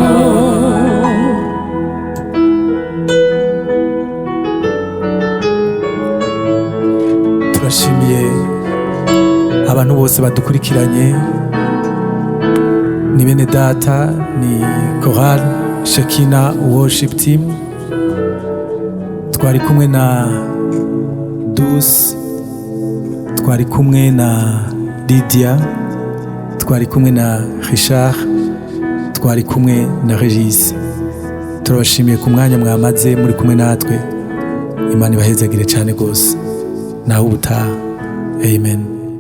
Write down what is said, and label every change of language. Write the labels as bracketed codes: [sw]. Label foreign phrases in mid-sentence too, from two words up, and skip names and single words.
[rw] turashimiye abantu bose badukurikiranye ni bene data ni Choral Shekinah Worship Team twari kumwe na Douce twari kumwe na Lydia twari kumwe na Richard twari kumwe na Regis turabashimiye ku mwanya mwamaze muri kumwe natwe Imana ibahezagire cyane gose naho ubutaha amen